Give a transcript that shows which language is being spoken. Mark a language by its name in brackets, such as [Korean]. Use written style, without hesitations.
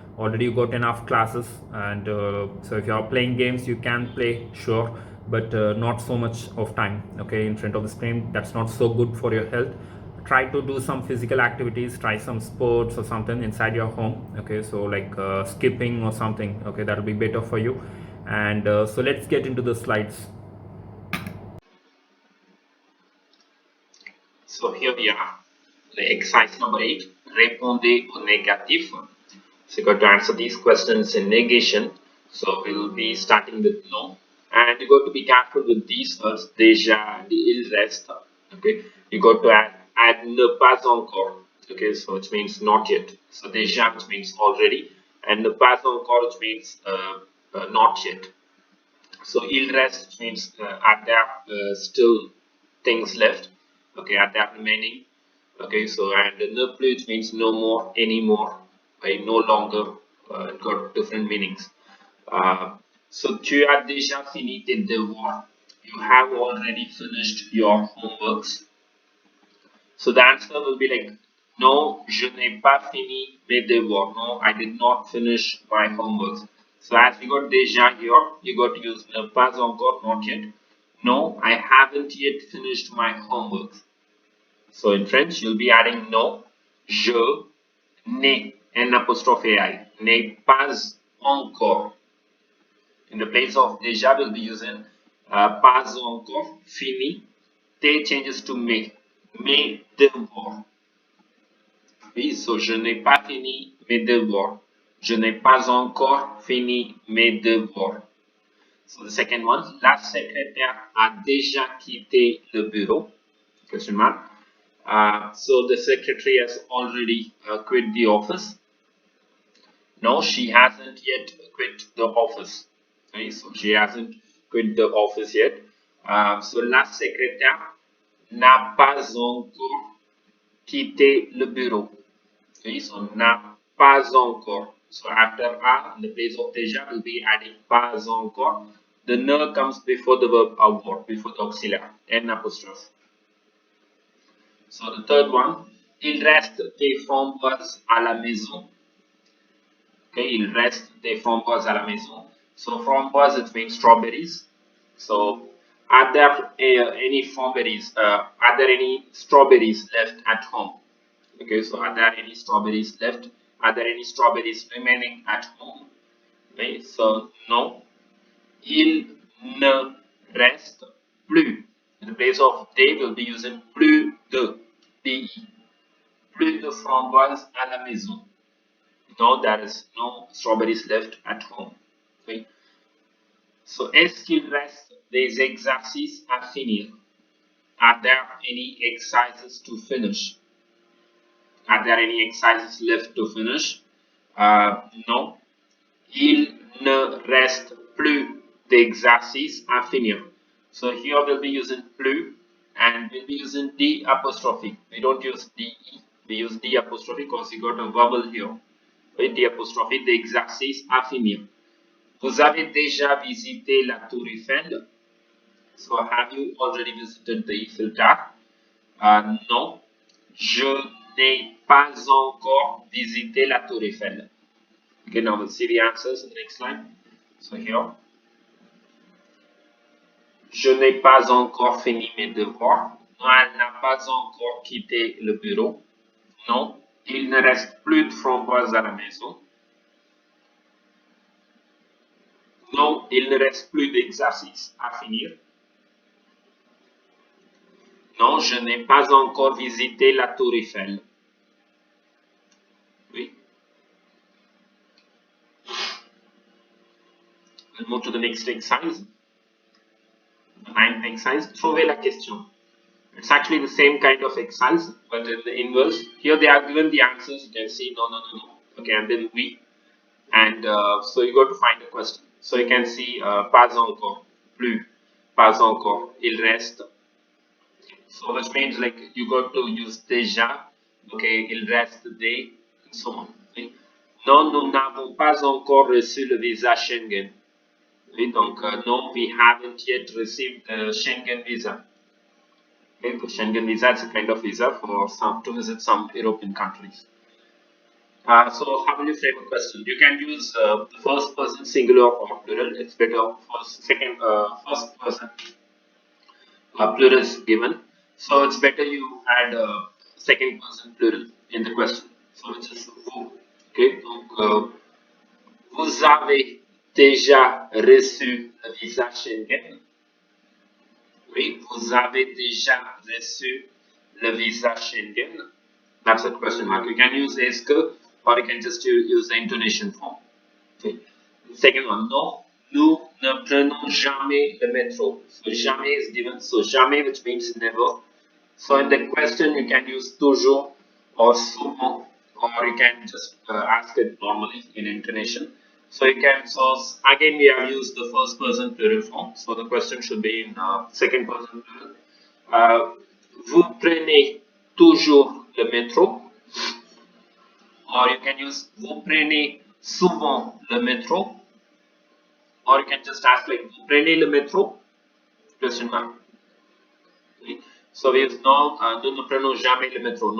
[English] Already you got enough classes, and so if you're playing games you can play, sure, but not so much of time, okay, in front of the screen. That's not so good for your health. Try to do some physical activities, try some sports or something inside your home, okay, so like skipping or something, okay, that'll be better for you. And so let's get into the slides. So here we are, the exercise number 8, [French] répondez au négatif. [English] So you got to answer these questions in negation. So we'll be starting with no. And you got to be careful with these words, déjà, il reste. Okay, you got to add [French] ne pas encore. [English] Okay, so which means not yet. So déjà, which means already, and [French] ne pas encore, [English] which means not yet. So il reste, which means are there still things left? Okay, are there remaining? Okay, so and ne plus, which means no more, anymore, right? No longer. It got different meanings. [French] So tu as déjà fini tes devoirs. [English] You have already finished your homeworks. So the answer will be like, no, [French] je n'ai pas fini mes devoirs. [English] No, I did not finish my homeworks. So as we got déjà here, you got to use ne [French] pas encore, [English] not yet. No, I haven't yet finished my homework. So in French, you'll be adding no, [French] je n'ai, n apostrophe I, n'ai pas encore. [English] In the place of déjà, we'll be using pas encore, fini. T changes to mes devoirs. [French] Oui, so je n'ai pas fini mes devoirs. Je n'ai pas encore fini mes devoirs. [English] So the second one, [French] la secrétaire a déjà quitté le bureau. [English] Question mark. So the secretary has already quit the office. No, she hasn't yet quit the office. Okay, so she hasn't quit the office yet. [French] So la secrétaire n'a pas encore quitté le bureau. [English] Okay, so [French] n'a pas encore. [English] So after a, in the place of déjà, we'll be adding pas encore. The ne comes before the verb avoir, before the auxiliary, n apostrophe. So the third one, [French] il reste des framboises à la maison. Okay, il reste des framboises à la maison. [English] So framboises, it means strawberries. So are there any strawberries? Are there any strawberries left at home? Okay, so are there any strawberries left? Are there any strawberries remaining at home? Okay, so no. [French] Il ne reste plus. [English] In the place of they, we'll be using plus de. PE. [French] Plus de framboises à la maison. [English] No, there is no strawberries left at home. Okay. [French] So, est-ce qu'il reste des exercices à finir? [English] Are there any exercises to finish? Are there any exercises left to finish? No. [French] Il ne reste plus d'exercices à finir. [English] So here we'll be using plus and we'll be using D apostrophe. We don't use DE. We use D apostrophe because you got a vowel here. With D apostrophe, [French] d'exercices à finir. Vous avez déjà visité la Tour Eiffel? [English] So have you already visited the Eiffel Tower? [French] Non. Je n'ai pas encore visité la Tour Eiffel. [English] Okay, now we'll see the answers in the next line. So here, [French] je n'ai pas encore fini mes devoirs. Non, elle n'a pas encore quitté le bureau. Non, il ne reste plus de framboises à la maison. Non, il ne reste plus d'exercices à finir. Non, je n'ai pas encore visité la Tour Eiffel. Oui. [English] We'll move to the next exercise. The ninth exercise, [French] trouver la question. [English] It's actually the same kind of exercise, but in the inverse. Here they are given the answers. You can see no, no, no, no. Okay, and then we. And so you got to find the question. So you can see pas encore, plus, pas encore, il reste. So which means like you got to use déjà, okay, il reste des, and so on. Okay. [French] Non, nous n'avons pas encore reçu le visa Schengen. [English] Okay, [French] donc [English] no, we haven't yet received the Schengen visa. Okay, the Schengen visa is a kind of visa for some to visit some European countries. So how will you frame a question? You can use the first person singular or plural. It's better first person plural is given. So it's better you add second person plural in the question. So which is vous. Okay. [French] Donc vous avez déjà reçu le visa Schengen. Oui, vous avez déjà reçu le visa Schengen. [English] That's a question mark. You can use est-ce que or you can just use the intonation form. Okay. Second one, [French] no, nous ne prenons jamais le métro. [English] So jamais is given. So jamais, which means never. So in the question, you can use toujours or souvent, or you can just ask it normally in intonation. So you can, so again, we have used the first person plural form. So the question should be in second person plural. [French] Vous prenez toujours le métro, [English] or you can use [French] vous prenez souvent le métro, [English] or you can just ask like [French] vous prenez le métro? [English] Question mark. Okay. So we use no, [French] nous ne prenons jamais le métro.